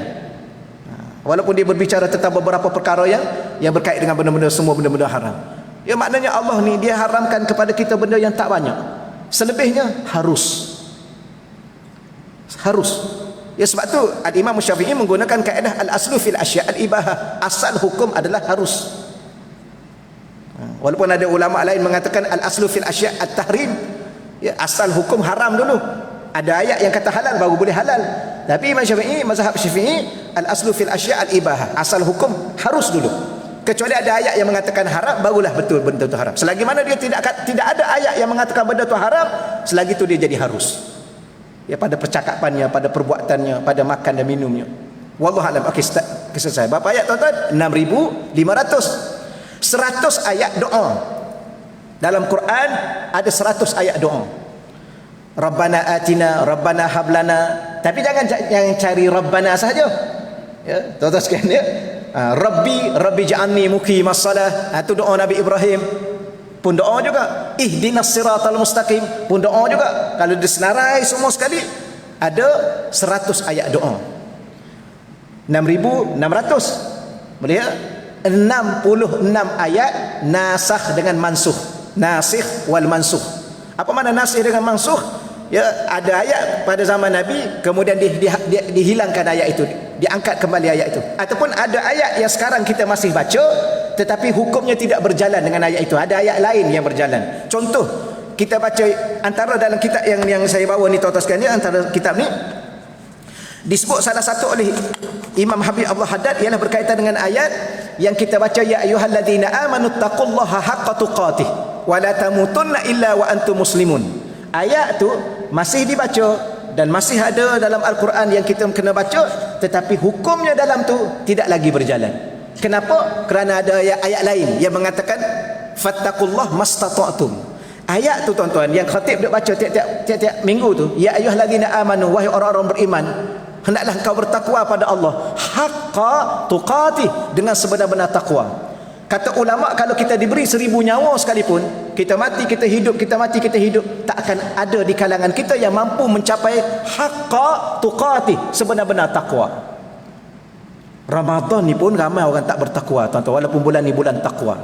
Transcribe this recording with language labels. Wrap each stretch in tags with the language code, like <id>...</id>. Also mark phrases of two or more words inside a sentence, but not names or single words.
<ms>Walaupun dia berbicara tentang beberapa perkara yang berkait dengan benda-benda, semua benda-benda haram. Ya, maknanya Allah ni dia haramkan kepada kita benda yang tak banyak. Selebihnya harus. Ya, sebab tu Al-Imam Syafi'i menggunakan kaedah</ms> <ar>الأصل في الأشياء الإباحة.</ar> <ms>Asal hukum adalah harus. Walaupun ada ulama lain mengatakan</ms> <ar>الأصل في الأشياء التحريم.</ar> <ms>Ya, asal hukum haram dulu. Ada ayat yang kata halal baru boleh halal. Tapi Imam Syafi'i, mazhab Syafi'i,</ms> <ar>الأصل في الأشياء الإباحة.</ar> <ms>Asal hukum harus dulu. Kecuali ada ayat yang mengatakan haram, barulah betul benda itu haram. Selagi mana dia tidak ada ayat yang mengatakan benda itu haram, selagi itu dia jadi harus. Ya, pada percakapannya, pada perbuatannya, pada makan dan minumnya.</ms> <ar>والله أعلم.</ar> <ms>Okey, selesai. Berapa ayat tuan-tuan? 6500. 100 ayat doa. Dalam Quran ada 100 ayat doa.</ms> <ar>ربنا آتنا، ربنا هب لنا.</ar> <ms>Tapi jangan cari Rabbana sahaja. Ya, tuan-tuan sekalian, ya.</ms> <ar>رب اجعلني مقيم الصلاة.</ar> <ms>Itu doa Nabi Ibrahim. Pun doa juga.</ms> <ar>اهدنا الصراط المستقيم.</ar> <ms>Pun doa juga. Kalau disenarai semua sekali, ada 100 ayat doa. 6600. Boleh ya? 66 ayat nasakh dengan mansukh.</ms> <ar>ناسخ والمنسوخ.</ar> <ms>Apa makna nasikh dengan mansukh? Ya, ada ayat pada zaman Nabi, kemudian dihilangkan ayat itu, diangkat kembali ayat itu. Ataupun ada ayat yang sekarang kita masih baca, tetapi hukumnya tidak berjalan dengan ayat itu. Ada ayat lain yang berjalan. Contoh, kita baca antara dalam kitab yang saya bawa ni tuan-tuan sekalian, antara kitab ni disebut salah satu oleh Imam Habib Abdul Haddad ialah berkaitan dengan ayat yang kita baca,</ms> <ar>يا أيها الذين آمنوا اتقوا الله حق تقاته ولا تموتن إلا وأنتم مسلمون.</ar> <ms>Ayat tu masih dibaca dan masih ada dalam Al-Quran yang kita kena baca, tetapi hukumnya dalam tu tidak lagi berjalan. Kenapa? Kerana ada ayat lain yang mengatakan</ms> <ar>فاتقوا الله ما استطعتم.</ar> <ms>Ayat tu tuan-tuan yang khatib duk baca tiap-tiap minggu tu,</ms> <ar>يا أيها الذين آمنوا,</ar> <ms>wahai orang-orang beriman, hendaklah engkau bertakwa pada Allah</ms> <ar>حق تقاته,</ar> <ms>dengan sebenar-benar takwa. Kata ulama, kalau kita diberi 1000 nyawa sekalipun, kita mati, kita hidup, kita mati, kita hidup, tak akan ada di kalangan kita yang mampu mencapai</ms> <ar>حق تقاته,</ar> <ms>sebenar-benar takwa. Ramadan ni pun ramai orang tak bertakwa tuan-tuan, walaupun bulan ni bulan takwa.</ms>